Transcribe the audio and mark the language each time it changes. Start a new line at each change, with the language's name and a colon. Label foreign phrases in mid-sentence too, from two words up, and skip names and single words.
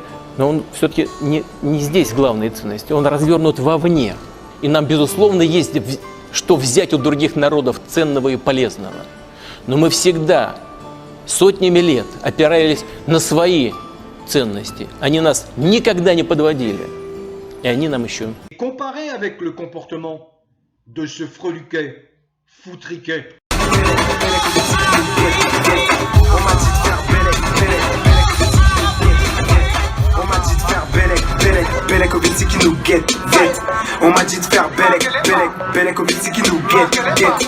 Russian: Но он все-таки не здесь главная ценность, он развернут вовне. И нам, безусловно, есть что взять у других народов ценного и полезного. Но мы всегда, сотнями лет, опирались на свои ценности. Они нас никогда не подводили. Et они нам еще.
French: Comparé avec le comportement de ce freluquet, foutriquet. On m'a dit de faire Belek, Ovilsi qui nous guette. On m'a dit de faire Belek, Ovilsi qui nous guette.